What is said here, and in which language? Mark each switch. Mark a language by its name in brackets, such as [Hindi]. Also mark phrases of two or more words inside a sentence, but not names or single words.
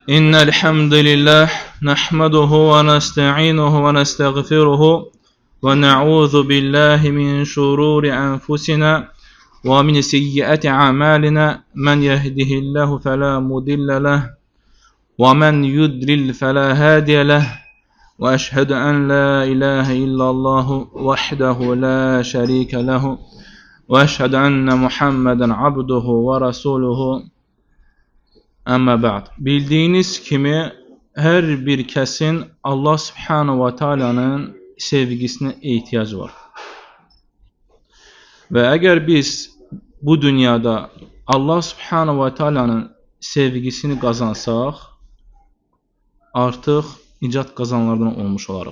[Arabic] إن الحمد لله نحمده ونستعينه ونستغفره ونعوذ بالله من شرور أنفسنا ومن سيئات أعمالنا من يهده الله فلا مضل له ومن يضلل فلا هادي له وأشهد أن لا إله إلا الله وحده لا شريك له وأشهد أن محمدا عبده ورسوله. أما بعد. [Azerbaijani] Bildiyiniz kimi, hər bir kəsin Allah [Arabic] سبحانه وتعالى [Azerbaijani] sevgisinə ehtiyac var. Və əgər biz bu dünyada Allah [Arabic] سبحانه وتعالى [Azerbaijani] sevgisini qazansaq, artıq nicat qazanlardan olmuş olarıq.